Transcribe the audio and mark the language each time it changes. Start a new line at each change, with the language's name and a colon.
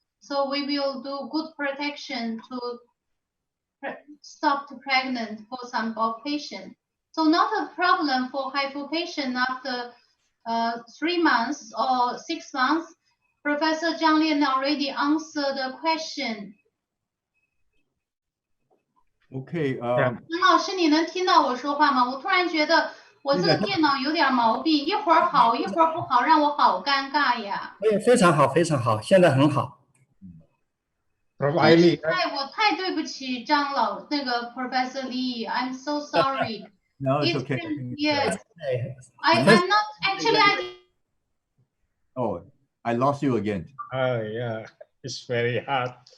English: So we will do good protection to stop the pregnant for some of patients. So not a problem for HIFU patient after 3 months or 6 months. Professor Zhang Lian already answered the question. Okay.
Chinese: 陈老师，你能听到我说话吗？我突然觉得我这个电脑有点毛病，一会儿好，一会儿不好，让我好尴尬呀。非常好，非常好，现在很好。我太对不起那个 Professor Lee，
English: I'm so sorry. No, it's okay. Yes, I'm not actually. Oh, I lost you again. Oh yeah, it's very hard.